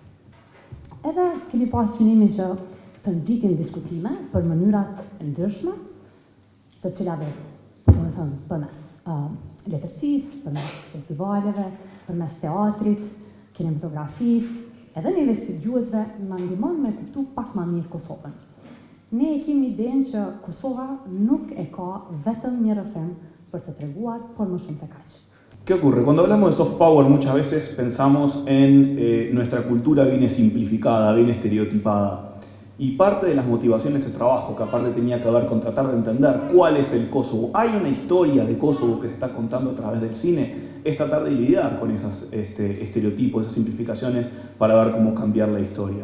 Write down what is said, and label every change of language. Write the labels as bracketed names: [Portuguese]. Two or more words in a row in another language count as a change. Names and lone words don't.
[Albanian] Edhe kemi pas synimin që të nxitim diskutime për mënyrat e ndryshme, të cilave, domethënë, përmes letërsisë, përmes festivaleve, përmes teatrit, kinematografisë, edhe neve studiuesve na ndihmon me kuptu pak më mirë Kosovën. Ne e kemi idenë që Kosova nuk e ka vetëm një rrëfim për të treguar, por më shumë se kaq. [Spanish] ¿Qué ocurre? Cuando hablamos de [English] soft power [Spanish] muchas veces pensamos en nuestra cultura viene simplificada, viene estereotipada. Y parte de las motivaciones de este trabajo, que aparte tenía que ver con tratar de entender cuál es el Kosovo, hay una historia de Kosovo que se está contando a través del cine, es tratar de lidiar con esos estereotipos, esas simplificaciones para ver cómo cambiar la historia.